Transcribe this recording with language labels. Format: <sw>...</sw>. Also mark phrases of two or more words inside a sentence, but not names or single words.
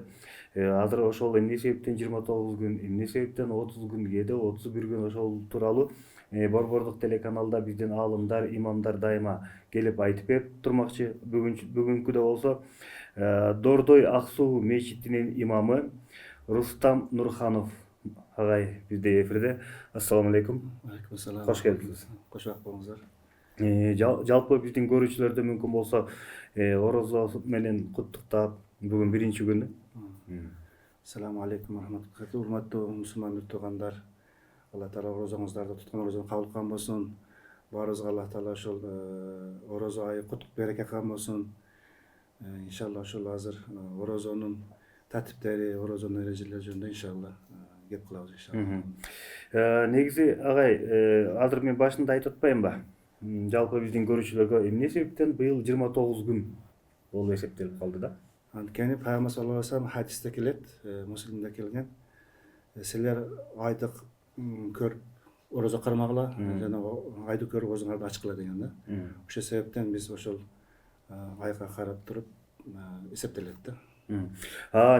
<ky>Азыр ошол эмне себептен 29 күн, эмне себептен 30 күн, кээде 31 күн ошол тууралуу Борбордук телеканалда биздин аалымдар, имамдар дайыма келип айтып берип турмакчы. Бүгүнкүдө болсо Дордой Ак Суу мечитинин имамы Рустам Нурханов агай бизде эфирде.</ky> <ar>السلام عليكم. عليكم السلام.</ar> <ky>Кош келипсиз. Кошак болуңуздар. Жалпы биздин көрүүчүлөрдө мүмкүн болсо орозо менен куттуктап, бүгүн биринчи күнү.</ky> <ar>السلام عليكم رحمة الله.</ar> <ky>Урматтуу мусулман туугандар, Алла Таала орозоңуздарды туткан орозону кабыл кылган болсун. Баарыбызга Алла Таала ошол орозо айы куттук береке кылган болсун. Иншалла ошол азыр орозонун тартиптери, орозонун эрежелери жөнүндө иншалла кеп кылабыз иншалла. Негизи агай, азыр мен башында айтып атпаймынбы? Жалпы биздин көрүүчүлөргө эмне себептен быйыл 29 күн болуп эсептелип калды да? Анткени Пайгамбар</ky> <ar>صلى الله عليه و سلم</ar> <ky>хадисте келет, Муслимде келген. Силер айды көрүп орозо кармагыла, жана айды көрүп өзүңөрдү ачкыла деген да. Ошол себептен биз ошол айга карап туруп эсептелет да.</ky>